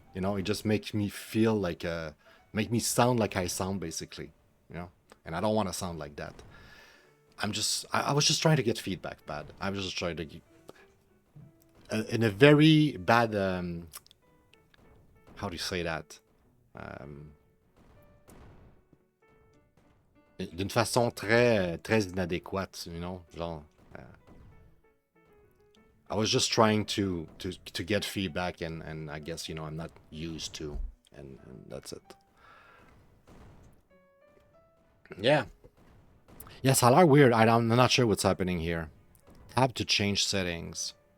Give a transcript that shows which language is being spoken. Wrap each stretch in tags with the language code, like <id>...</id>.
<en>It just makes me feel like make me sound like I sound, basically. And I don't want to sound like that. I was just trying to get feedback, bad. I was just trying to get in a very bad how do you say that?</en> <fr>D'une façon très inadéquate, genre.</fr> <en>I was just trying to get feedback, and I guess I'm not used to, and that's it. Yeah. Yes, I like weird. I'm not sure what's happening here. Tab to change settings.</en>